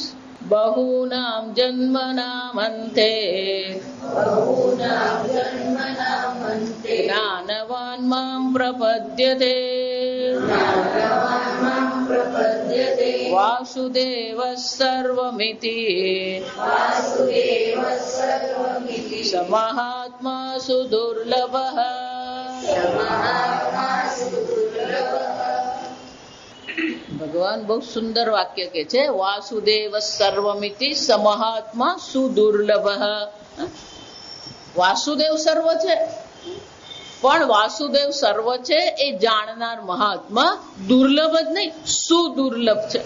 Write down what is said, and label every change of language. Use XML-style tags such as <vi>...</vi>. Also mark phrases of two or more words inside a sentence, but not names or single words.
<sa>बहूनां जन्मनामन्ते ज्ञानवान् मां प्रपद्यते वासुदेवः सर्वमिति स महात्मा सुदुर्लभः।</sa> <gu>ભગવાન બહુ સુંદર વાક્ય કે છે,</gu> <sa>વાસુદેવ સર્વમિતિ સમહાત્મા સુદુર્લભ.</sa> <gu>વાસુદેવ સર્વ છે, પણ વાસુદેવ સર્વ છે એ જાણનાર મહાત્મા દુર્લભ જ નહીં, સુદુર્લભ છે.</gu>